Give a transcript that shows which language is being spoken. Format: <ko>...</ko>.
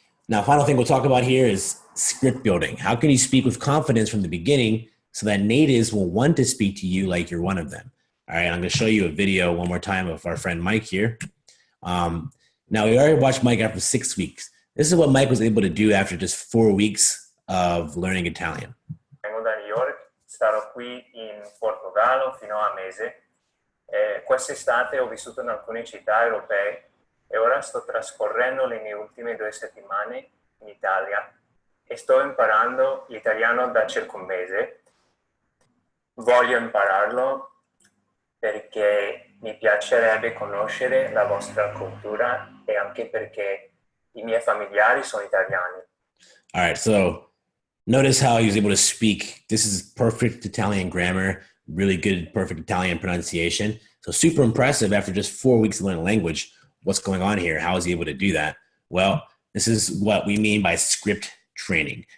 <en>Now, final thing we'll talk about here is script building. How can you speak with confidence from the beginning so that natives will want to speak to you like you're one of them? All right, I'm gonna show you a video one more time of our friend Mike here. Now, we already watched Mike after 6 weeks. This is what Mike was able to do after just 4 weeks of learning Italian.</en> <it>Vengo da New York, starò qui in Portogallo fino a mese. Quest'estate ho vissuto in alcune città europee e ora sto trascorrendo le mie ultime 2 settimane in Italia e sto imparando l'italiano da circa un mese. Voglio impararlo perché mi piacerebbe conoscere la vostra cultura e anche perché I miei familiari sono italiani.</it> <en>All right, so notice how he was able to speak. This is perfect Italian grammar, really good, perfect Italian pronunciation. So super impressive after just 4 weeks of learning language. What's going on here? How is he able to do that? Well, this is what we mean by script training.</en>